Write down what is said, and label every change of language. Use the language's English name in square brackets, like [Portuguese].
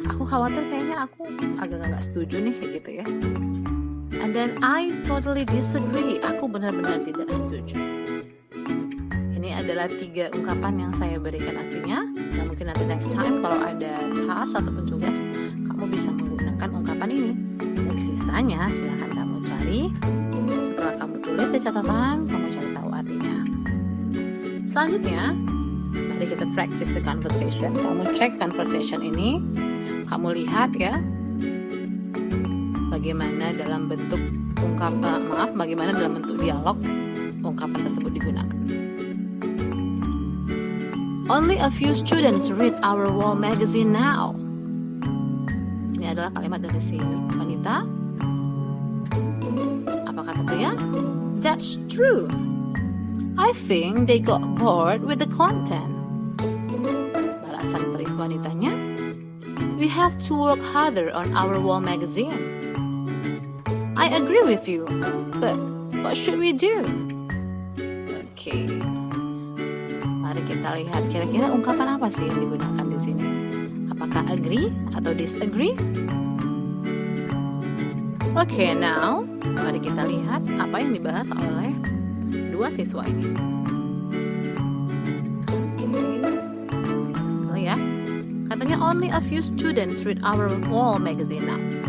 [Indonesian] Aku khawatir kayaknya aku agak nggak setuju nih, gitu ya. [English] And then I totally disagree. [Indonesian] Aku benar-benar tidak setuju. Ini adalah 3 ungkapan yang saya berikan artinya. Dan mungkin nanti [English] next time [Indonesian] kalau ada task ataupun tugas, kamu bisa menggunakan ungkapan ini. Dan sisanya silahkan kamu cari. Setelah kamu tulis di catatan, kamu cari tahu artinya. Selanjutnya, mari kita [English] practice the conversation. [Indonesian] Kamu cek conversation ini, kamu lihat ya, bagaimana dalam bentuk bagaimana dalam bentuk dialog ungkapan tersebut digunakan. [English] Only a few students read our wall magazine now. [Indonesian] Ini adalah kalimat dari si wanita. Apa kata pria? [English] That's true. I think they got bored with the content. [Indonesian] Balasan wanitanya, [English] we have to work harder on our wall magazine. I agree with you, but what should we do? [Indonesian] Okay. Mari kita lihat kira-kira ungkapan apa sih yang digunakan di sini. Apakah agree atau disagree? [English] Okay, now [Indonesian] mari kita lihat apa yang dibahas oleh 2 siswa ini. Ya, katanya [English] only a few students read our wall magazine now.